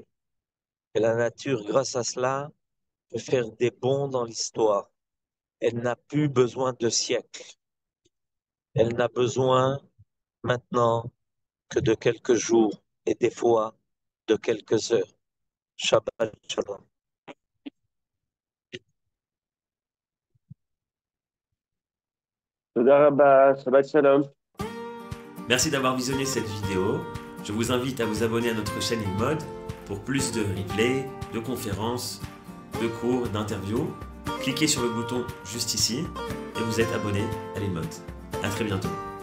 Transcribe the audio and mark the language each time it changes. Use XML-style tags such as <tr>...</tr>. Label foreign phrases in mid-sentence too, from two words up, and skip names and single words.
<fr>Et la nature, grâce à cela, peut faire des bonds dans l'histoire. Elle n'a plus besoin de siècles. Elle n'a besoin maintenant que de quelques jours et des fois de quelques heures.</fr> <he>שבת שלום. תודה רבה, שבת שלום.</he> <fr>Merci d'avoir visionné cette vidéo. Je vous invite à vous abonner à notre chaîne InMode pour plus de replays, de conférences, de cours, d'interviews. Cliquez sur le bouton juste ici et vous êtes abonné à l'InMode. À très bientôt.</fr>